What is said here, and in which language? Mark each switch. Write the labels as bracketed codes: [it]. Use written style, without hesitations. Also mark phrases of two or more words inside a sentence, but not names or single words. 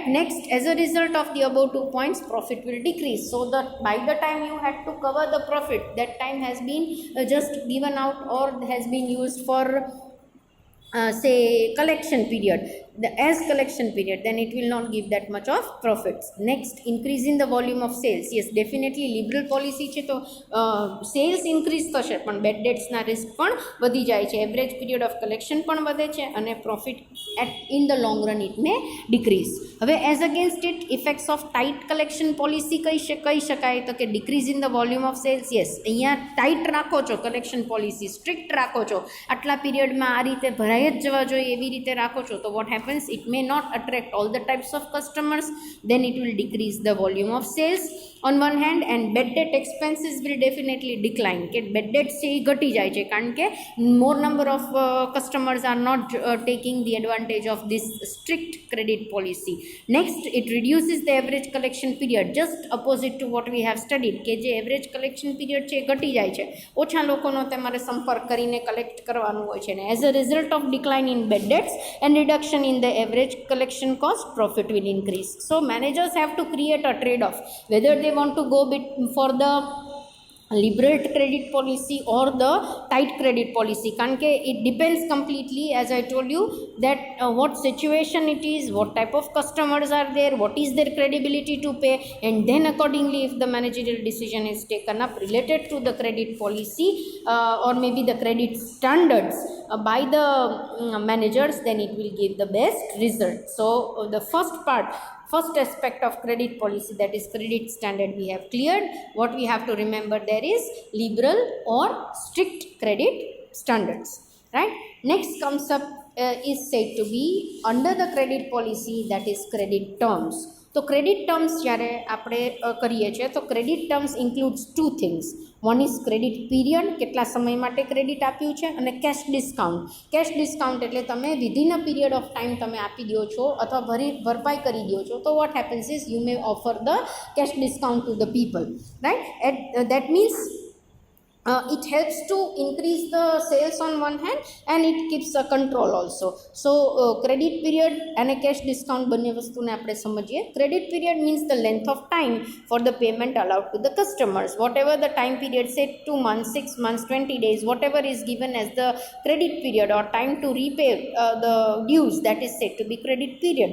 [en] Next, as a result of the above 2 points, profit will decrease, so that by the time you had to cover the profit, that time has been just given out or has been used for collection period, as collection period, then it will not give that much of profits. Next, increase in the volume of sales. Yes, definitely liberal policy [gu] છે તો [en] sales increase [gu] થશે પણ [en] bad debts [gu] ના risk પણ વધી જાય છે, [en] average period of collection [gu] પણ વધે છે અને [en] profit in the long run it may decrease. હવે as against it, effects of tight collection policy [gu] કહી શકાય તો કે [en] decrease in the volume of sales. Yes, અહીંયા tight [gu] રાખો છો [en] collection policy, strict [gu] રાખો છો, આટલા પીરિયડમાં આ રીતે ભરાઈ જ જવા જોઈએ એવી રીતે રાખો છો તો [en] what happens, it may not attract all the types of customers, then it will decrease the volume of sales on one hand, and bad debt expenses will definitely decline કે bad debts [gu] છે એ ઘટી જાય છે કારણ કે [en] more number of customers are not taking the advantage of this strict credit policy. Next, it reduces the average collection period, just opposite to what we have studied [gu] કે જે [en] average collection period [gu] છે એ ઘટી જાય છે, ઓછા લોકોનો તમારે સંપર્ક કરીને કલેક્ટ કરવાનું હોય છે, અને [en] as a result of decline in bad debts and reduction in the average collection cost, profit will increase. So managers have to create a trade-off, whether they want to go for the liberal credit policy or the tight credit policy, [gu] કારણ કે [en] it depends completely, as I told you, that what situation it is, what type of customers are there, what is their credibility to pay, and then accordingly if the managerial decision is taken up related to the credit policy or maybe the credit standards by the managers, then it will give the best result. So the first aspect of credit policy, that is credit standard, we have cleared. What we have to remember there is liberal or strict credit standards, right. Next comes up is said to be under the credit policy, that is credit terms. [gu] તો [en] credit terms [gu] જ્યારે આપણે કરીએ છીએ તો [en] credit terms includes two things. one is credit period, [gu] કેટલા સમય માટે ક્રેડિટ આપ્યું છે, અને [en] cash discount. cash discount [gu] એટલે તમે [en] within a period of time [gu] તમે આપી દો છો અથવા ભરપાઈ કરી દો છો, તો [en] what happens is you may offer the cash discount to the people, right. that means it helps to increase the sales on one hand and it keeps a control also. So credit period and a cash discount [gu] બંને વસ્તુને આપણે સમજીએ. [en] Credit period means the length of time for the payment allowed to the customers. Whatever the time period, say 2 months, 6 months, 20 days, whatever is given as the credit period or time to repay the dues, that is said to be credit period.